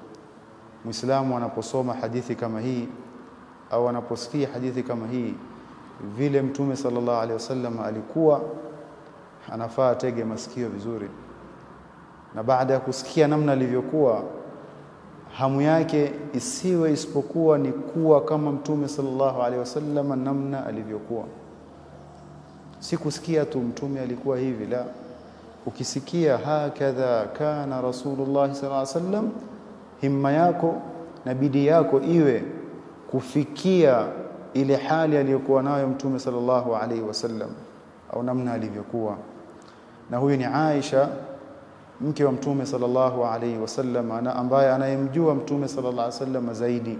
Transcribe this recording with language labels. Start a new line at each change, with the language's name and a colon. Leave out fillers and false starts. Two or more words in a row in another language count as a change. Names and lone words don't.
Swahili: Muislamu anaposoma hadithi kama hii au anaposikia hadithi kama hii vile Mtume
Arabic: صلى الله عليه وسلم
Swahili: alikuwa anafaa tege masikio vizuri, na baada ya kusikia namna alivyokuwa, hamu yake isiwe isipokuwa ni kuwa kama Mtume
Arabic: صلى الله عليه وسلم
Swahili: namna alivyokuwa. Si kusikia tu Mtume alikuwa hivi, la, ukisikia
Arabic: هكذا كان رسول الله صلى الله عليه وسلم,
Swahili: himma yako na bidii yako iwe kufikia ile hali aliyokuwa nayo Mtume
Arabic: صلى الله عليه وسلم
Swahili: au namna alivyokuwa. Na huyu ni Aisha, mke wa Mtume
Arabic: صلى الله عليه وسلم,
Swahili: ambaye anayemjua Mtume
Arabic: صلى الله عليه وسلم
Swahili: zaidi.